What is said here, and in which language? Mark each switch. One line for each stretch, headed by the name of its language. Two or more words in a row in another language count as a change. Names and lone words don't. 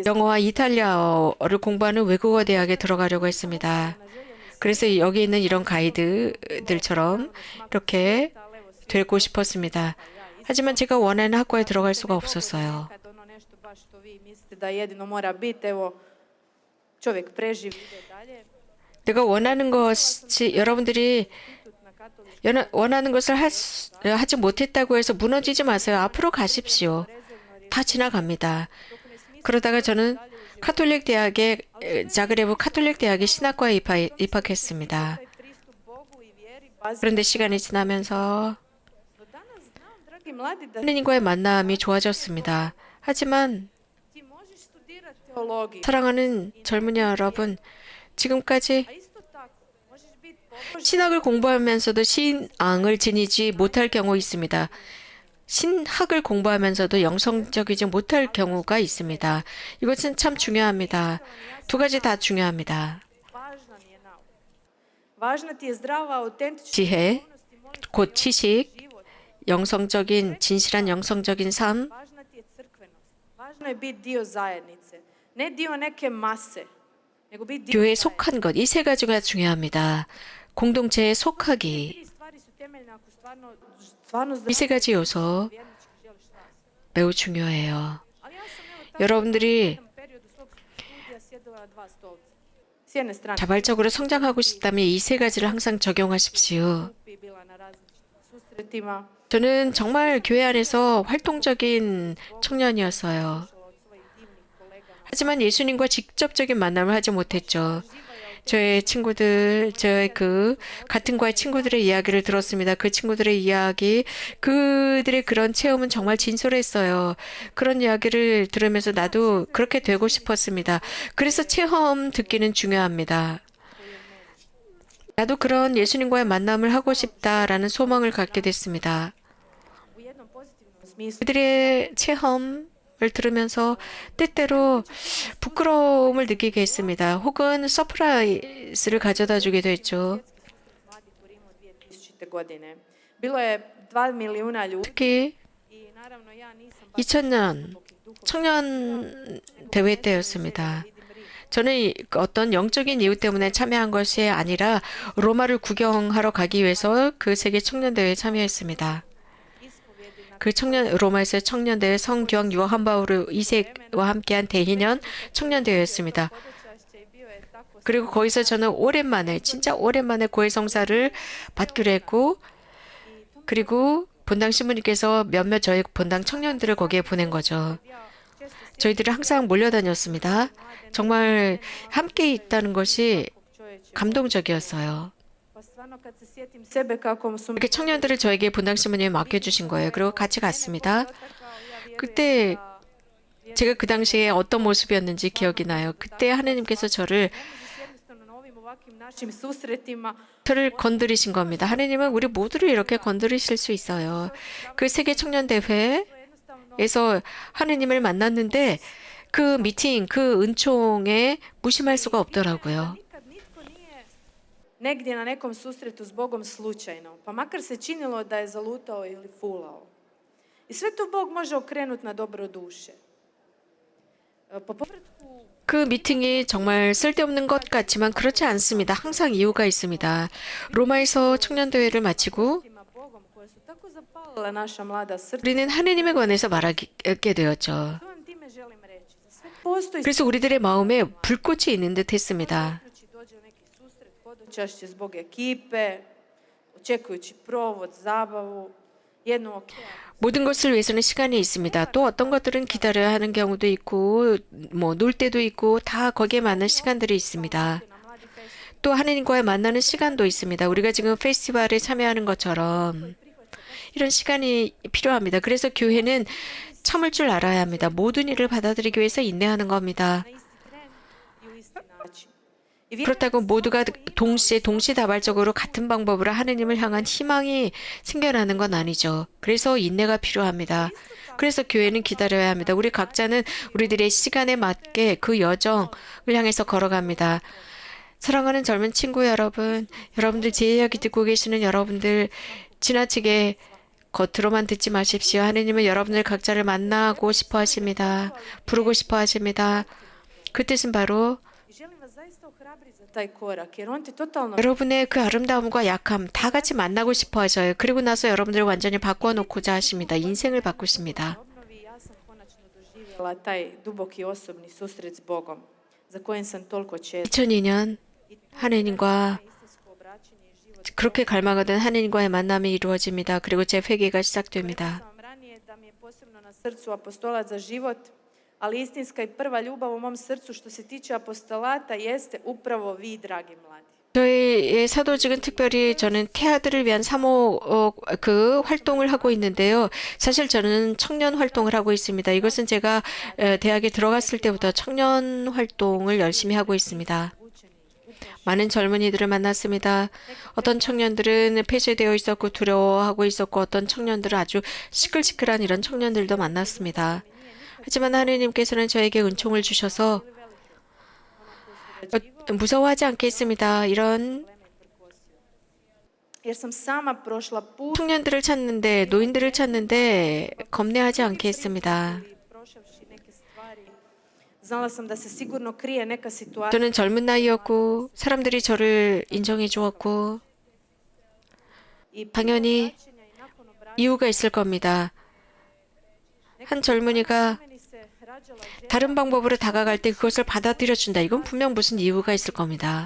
Korean: 영어와 이탈리아어를 공부하는 외국어 대학에 들어가려고 했습니다. 그래서 여기 있는 이런 가이드들처럼 이렇게 되고 싶었습니다. 하지만 제가 원하는 학과에 들어갈 수가 없었어요.
Croatian: Nekad ono nešto baš što vi mislite da jedino mora biti, evo, čovjek preživi, ide dalje.
Korean: 내가 원하는 것이 여러분들이
Croatian: Institut na katoličkom
Korean: 원하는 것을 하지 못했다고 해서 무너지지 마세요. 앞으로 가십시오. 다 지나갑니다. 그러다가 저는 카톨릭 대학에 자그레브 카톨릭 대학의 신학과에 입학했습니다.
Croatian: pristup Bogu i vjeri bazi.
Korean: 그런데 시간이 지나면서
Croatian: Do danas znam, dragi mladi, da
Korean: 하느님과의 만남이 좋아졌습니다. 하지만
Croatian: ti možeš studirati teologiju,
Korean: 사랑하는 젊은이 여러분, 지금까지
Croatian: a isto tako možeš biti pobožan
Korean: 신학을 공부하면서도 신앙을 지니지 못할 경우 있습니다. 신학을 공부하면서도 영성적이지 못할 경우가 있습니다. 이것은 참 중요합니다. 두 가지 다 중요합니다.
Croatian: važna ti je nauka. Važna ti je zdrava, autentična
Korean: 지혜,
Croatian: duhovnost i možeš
Korean: 곧 지식,
Croatian: život.
Korean: 영성적인, 진실한 영성적인 삶,
Croatian: Važna ti je crkvenost. Važno je biti dio zajednice. Ne dio neke mase, nego biti dio
Korean: 교회에
Croatian: zajednice.
Korean: 속한 것, 이 세 가지가 중요합니다. 공동체에 속하기,
Croatian: Tri stvari su temeljne ako stvarno
Korean: 이 세 가지 요소
Croatian: vjernički želiš rast.
Korean: 매우 중요해요.
Croatian: Ali ja sam evo tako u
Korean: 여러분들이
Croatian: jednom periodu svog studija sjedila na dva stolca. S jedne strane
Korean: 자발적으로 성장하고 싶다면 이 세 가지를 항상 적용하십시오.
Croatian: i bila na različitim susretima.
Korean: 저는 정말 교회 안에서 활동적인 청년이었어요.
Croatian: Od svojih divnih kolega na
Korean: 하지만 예수님과 직접적인 만남을 하지 못했죠. 저의 친구들, 저의 같은 과의 친구들의 이야기를 들었습니다. 그 친구들의 이야기, 그들의 그런 체험은 정말 진솔했어요. 그런 이야기를 들으면서 나도 그렇게 되고 싶었습니다. 그래서 체험 듣기는 중요합니다. 나도 그런 예수님과의 만남을 하고 싶다라는 소망을 갖게 됐습니다.
Croatian: u jednom pozitivnom smislu.
Korean: 그들의 체험을 들으면서 때때로 부끄러움을 느끼게 했습니다. 혹은 서프라이즈를 가져다 주게 됐죠.
Croatian: Mladih u Rimu 2000. godine. Bilo je 2 milijuna ljudi
Korean: 특히
Croatian: i naravno ja nisam baš
Korean: 2000년
Croatian: duhovnih
Korean: 청년 대회 때였습니다.
Croatian: vidim Rim.
Korean: 저는 어떤 영적인 이유 때문에 참여한 것이 아니라 로마를 구경하러 가기 위해서 그 세계 청년 대회에 참여했습니다.
Croatian: Ispovjedi na
Korean: 그 로마에서의 청년 대회 성경 요한 바울 2세와 함께한 대희년 청년 대회였습니다.
Croatian: hodočašće i bio je tako
Korean: 그리고 거기서 저는 오랜만에 진짜 오랜만에 고해성사를 받기로 했고 그리고 본당 신부님께서 몇몇 저희 본당 청년들을 거기에 보낸 거죠.
Croatian: ja često
Korean: 저희들이 항상 몰려다녔습니다. 정말 함께 있다는 것이
Croatian: čovječe.
Korean: 감동적이었어요.
Croatian: Pa stvarno kad se sjetim sebe kako su
Korean: 이렇게 청년들을 저에게 본당 신부님이 맡겨주신 거예요. 그리고 같이 갔습니다. 그때 제가 그 당시에 어떤 모습이었는지 기억이 나요. 그때 하느님께서 저를
Croatian: jednostavno na ovim ovakvim našim susretima
Korean: 건드리신 겁니다. 하느님은 우리 모두를 이렇게 건드리실 수 있어요. 그 세계 청년 대회에서
Croatian: jednostavno
Korean: 하느님을 만났는데 그 미팅, 그 은총에 무심할 수가 없더라고요.
Croatian: nikad nitko nije negdje na nekom susretu s Bogom slučajno, pa makar se činilo da je zalutao ili fulao. I sve to Bog može okrenuti na dobro duše. Po povratku
Korean: 그 미팅이 정말 쓸데없는 것 같지만 그렇지 않습니다. 항상 이유가 있습니다. 로마에서 청년대회를 마치고
Croatian: ima Bogom koje su tako zapalile naša mlada srca,
Korean: 우리는 하느님에 관해서 말하게 되었죠.
Croatian: to vam time želim reći. Za sve postoji
Korean: 그래서 우리들의 마음에 불꽃이 있는 듯 했습니다.
Croatian: znači dođe u neki susret, hodočašće zbog ekipe, očekujući provod, zabavu, jednu okeanu.
Korean: 모든 것을 위해서는 시간이 있습니다. 또 어떤 것들은 기다려야 하는 경우도 있고, 뭐, 놀 때도 있고, 다 거기에 맞는 시간들이 있습니다.
Croatian: Na mladi fest
Korean: 또 하느님과의 만나는 시간도 있습니다. 우리가 지금 페스티벌에 참여하는 것처럼 이런 시간이 필요합니다. 그래서 교회는 참을 줄 알아야 합니다. 모든 일을 받아들이기 위해서 인내하는 겁니다.
Croatian: na isti tren i u isti način. I vjerujem
Korean: 그렇다고 모두가 동시다발적으로 같은 방법으로 하느님을 향한 희망이 생겨나는 건 아니죠. 그래서 인내가 필요합니다. 그래서 교회는 기다려야 합니다. 우리 각자는 우리들의 시간에 맞게 그 여정을 향해서 걸어갑니다. 사랑하는 젊은 친구 여러분, 여러분들 제 이야기 듣고 계시는 여러분들 지나치게 겉으로만 듣지 마십시오. 하느님은 여러분들 각자를 만나고 싶어 하십니다. 부르고 싶어 하십니다. 그 뜻은 바로
Croatian: i želim vas zaista ohrabri za taj korak, jer on ti totalno
Korean: 여러분의 그 아름다움과 약함 다 같이 만나고 싶어 하셔요. 그리고 나서 여러분들을 완전히 바꿔 놓고자 하십니다. 인생을 바꾸십니다.
Croatian: obnovi. Ja sam konačno doživjela taj duboki osobni susret s Bogom, za kojem sam toliko čezala.
Korean: 2002년 하느님과
Croatian: Istinsko obraćanje i život.
Korean: 그렇게 갈망하던 하느님과의 만남이 이루어집니다. 그리고 제 회개가
Croatian: Rekla
Korean: 시작됩니다.
Croatian: sam vam ranije da mi je posebno na srcu apostolat za život, ali istinska i prva ljubav u mom srcu što se tiče apostolata jeste upravo vi, dragi mladi.
Korean: 저희의 사도직은 특별히 저는 태아들을 위한 사모 그 활동을 하고 있는데요. 사실 저는 청년 활동을 하고 있습니다. 이것은 제가 대학에 들어갔을 때부터 청년 활동을 열심히 하고 있습니다. 많은 젊은이들을 만났습니다. 어떤 청년들은 폐쇄되어 있었고 두려워하고 있었고 어떤 청년들은 아주 시끌시끌한 이런 청년들도 만났습니다. 하지만 하느님께서는 저에게 은총을 주셔서 무서워하지 않겠습니다. 이런
Croatian: Jer sam sama prošla put
Korean: 청년들을 찾는데 노인들을 찾는데 겁내하지 않겠습니다.
Croatian: i prošavši neke stvari. Znala sam da se sigurno krije neka situacija.
Korean: 저는 젊은 나이였고 사람들이 저를 인정해 주었고
Croatian: I prije
Korean: 당연히
Croatian: obraćanja i nakon obraćanja
Korean: 이유가 있을 겁니다. 한 젊은이가
Croatian: meni se rađala želja
Korean: 다른 방법으로 다가갈 때 그것을 받아들여 준다. 이건 분명 무슨 이유가 있을 겁니다.